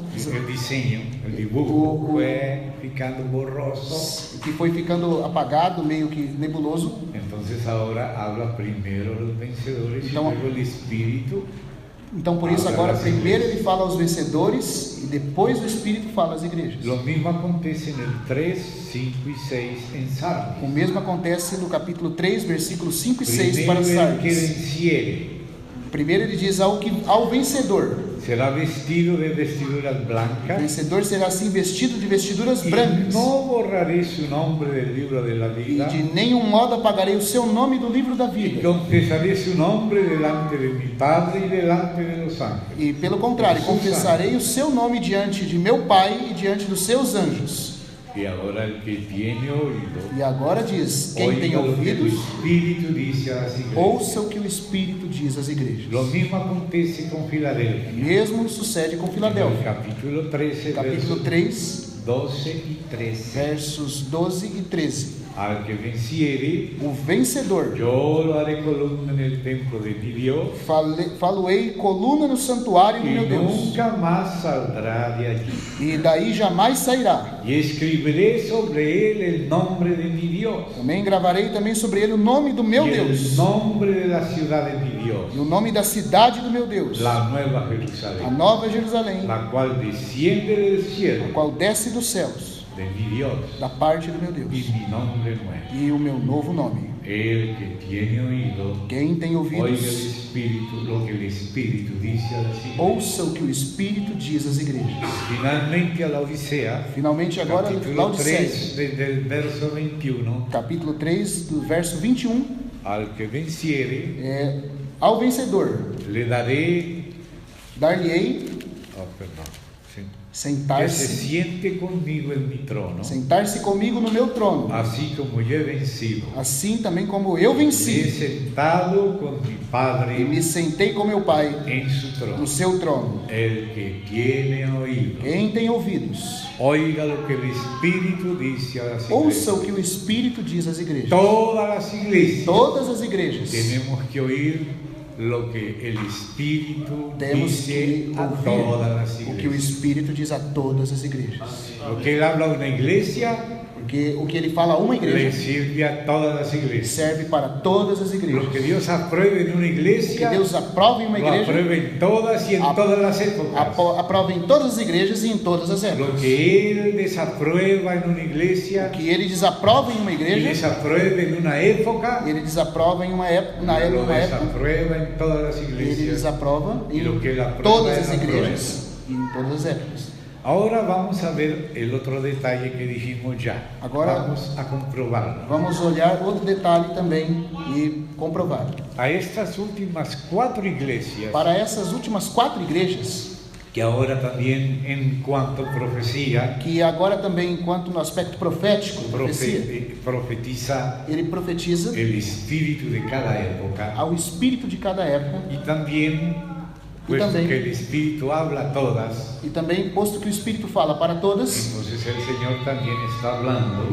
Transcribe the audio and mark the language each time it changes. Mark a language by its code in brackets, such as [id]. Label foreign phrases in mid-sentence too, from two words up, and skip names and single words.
[es] El diseño, el dibujo fue ficando borroso. [pt] que foi ficando apagado, meio que nebuloso. [es] Entonces ahora habla primero los vencedores y [pt] Então- [es] luego el Espíritu. [pt] Então por isso agora primeiro ele fala aos vencedores e depois o Espírito fala às igrejas. [es] Lo mismo acontece en el 3, 5 y 6 en Sardis. [pt] O mesmo acontece no capítulo 3, versículos 5 e 6 [es] Primero para el que [pt] Sardes. [es] venciere [pt] Primeiro ele diz ao vencedor. [es] será vestido de vestiduras [pt] O [es] blancas. [pt] vencedor será assim vestido de vestiduras [es] Y [pt] brancas. [es] no borraré su nombre del libro de la [pt] E [es] vida. [pt] de nenhum modo apagarei o seu nome do livro da [es] Y [pt] vida. [es] confesaré su nombre delante de mi Padre y delante de los ángeles. [pt] E pelo contrário, confessarei o seu nome diante de meu Pai e diante dos seus anjos. [es] Y ahora el que tiene oído, [pt] E agora diz: quem tem [es] oiga lo que el [pt] ouvidos, [es] Espíritu dice a las iglesias. [pt] ouça o que o Espírito diz às igrejas. [es] Lo mismo acontece con Filadelfia. [pt] Mesmo sucede com [es] En el [pt] Filadélfia. [es] capítulo 13, [pt] Capítulo [es] versos [pt] 3, [es] 12 y 13. [pt] versos 12 e 13. [es] Al que venciere, [pt] O vencedor, [es] yo lo haré columna en el templo de mi Dios [pt] falo-ei coluna no santuário do [es] y [pt] meu Deus, [es] nunca más saldrá de allí. [pt] e daí jamais sairá. [es] Y escribiré sobre él el nombre de mi Dios [pt] Também gravarei também sobre ele o nome do meu [es] y el [pt] Deus, [es] nombre de la ciudad de mi Dios, [pt] e o nome da cidade do meu Deus, [es] la nueva [pt] a [es] Jerusalén, [pt] nova Jerusalém, [es] la cual desciende del [pt] a [es] cielo [pt] qual desce dos céus, [es] de mi Dios, [pt] da parte do meu [es] y [pt] Deus, [es] mi nombre nuevo. [pt] e o meu novo nome. [es] El que tiene oído, [pt] Quem tem [es] oiga el [pt] ouvidos, [es] Espíritu, lo que el Espíritu dice a las iglesias. [pt] ouça o que o Espírito diz às igrejas. [es] Finalmente a la Odisea, [pt] Finalmente agora, [es] capítulo [pt] Laodiceia, [es] 3, desde el verso 21, [pt] capítulo 3, do verso 21, [es] al que venciere, [pt] ao vencedor, [es] le daré, [pt] dar-lhe-ei [es] que se [pt] sentar-se [es] siente conmigo en mi trono, [pt] sentar-se comigo no meu trono, [es] así como yo he vencido. [pt] assim também como eu [es] Me he [pt] venci [es] sentado con mi [pt] e [es] Padre [pt] me sentei com meu Pai [es] en su [pt] no [es] trono. [pt] seu trono. [es] El que tiene oído, [pt] Quem tem ouvidos, [es] oiga lo que el Espíritu dice a las [pt] ouça o [es] iglesias. [pt] que o Espírito diz às igrejas. [es] Todas las iglesias [pt] Todas as igrejas [es] tenemos que oír lo que el Espíritu [pt] temos [es] dice [pt] que [es] a todas las [pt] ouvir o que o [es] iglesias. [pt] Espírito diz a todas as igrejas. [es] Lo que él habla a una iglesia [pt] Porque o que ele fala a uma [es] le [pt] igreja [es] sirve a todas las iglesias. [pt] serve para todas as igrejas. [es] Lo que Dios apruebe en una [pt] Que [es] iglesia, [pt] Deus aprova em uma [es] lo [pt] igreja, [es] aprueba en todas y en todas las épocas. [pt] aprova em todas as igrejas e em todas as [es] Lo [pt] épocas. [es] que él desaprueba en una [pt] O [es] iglesia [pt] que ele desaprova em uma [es] y [pt] igreja, [es] desaprueba en una época, [pt] ele desaprova em uma época, [es] lo desaprueba en todas las [pt] ele iglesias. desaprova E em o que ele aprova todas é as na igrejas e em todas as épocas. [es] Ahora vamos a ver el otro detalle que dijimos ya. [pt] Agora [es] vamos a comprobarlo. [pt] vamos olhar outro detalhe também e comprovar. [es] A estas últimas 4 iglesias, [pt] Para essas últimas 4 igrejas, [es] que ahora también en cuanto a profecía, [pt] que agora também, enquanto no aspecto profético, profecia, [es] profetiza [pt] ele profetiza [es] el espíritu de cada época. [pt] ao espírito de cada época, [es] Y también, puesto también, que el Espíritu habla a todas, [pt] e também, posto que o Espírito fala para todas, [es] entonces el Señor también está hablando.